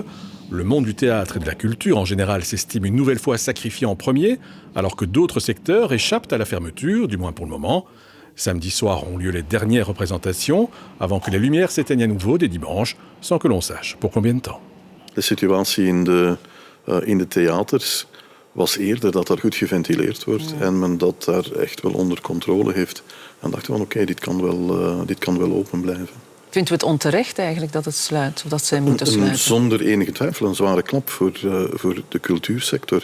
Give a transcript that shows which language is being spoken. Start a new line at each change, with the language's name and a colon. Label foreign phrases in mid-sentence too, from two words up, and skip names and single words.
French: Le monde du théâtre et de la culture, en général, s'estime une nouvelle fois sacrifié en premier, alors que d'autres secteurs échappent à la fermeture, du moins pour le moment. Samedi soir ont lieu les dernières représentations, avant que les lumières s'éteignent à nouveau dès dimanche, sans que l'on sache pour combien de temps.
Dutch: La situatie in de theaters was eerder dat er goed geventileerd wordt en men dat daar echt wel onder controle heeft. En dachten van oké, dit kan wel open blijven. Vindt u het onterecht eigenlijk dat het sluit, of dat zij moeten sluiten? Zonder enige twijfel een zware klap voor de cultuursector.